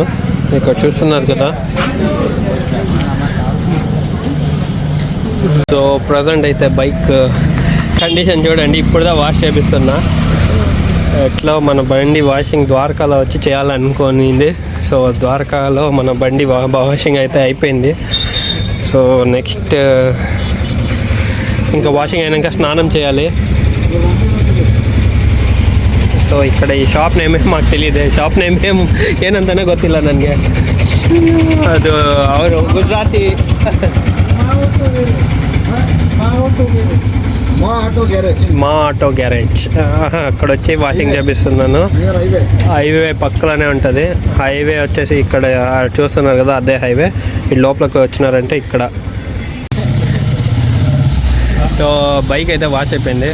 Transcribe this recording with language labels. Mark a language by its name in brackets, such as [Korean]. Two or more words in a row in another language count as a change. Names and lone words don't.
[Telugu] ఇక్కడ చూస్తున్నారు కదా. సో ప్రజెంట్ అయితే [English] bike condition [Telugu] చూడండి. ఇప్పుడుదా వాష్ చేపిస్తున్నా. ఎట్లా మన బండి వాషింగ్ ద్వారకాలో వచ్చి చేయాలనుకోనింది. సో ద్వారకాలో మన బండి వాషింగ్ అయితే అయిపోయింది. [English] so next [Telugu] ఇంకా వాషింగ్ అయినాక స్నానం చేయాలి. [Kannada] ಸೊ ಈ ಕಡೆ ಈ [English] shop name [Kannada] ಆಗ್ತಿಲ್ಲಿದೆ. [English] shop name [Kannada] ಏನಂತಾನೆ ಗೊತ್ತಿಲ್ಲ ನನಗೆ. ಅದು ಅವರು ಗುಜರಾತಿ మా ఆటో గ్యారేజ్. [Telugu] అక్కడ వచ్చి వాషింగ్ చేపిస్తున్నాను. హైవే పక్కలోనే ఉంటుంది. హైవే వచ్చేసి ఇక్కడ చూస్తున్నారు కదా, అదే హైవే. ఈ లోపలికి వచ్చినారంటే ఇక్కడ. [English] so bike [Telugu] అయితే వాష్ అయిపోయింది.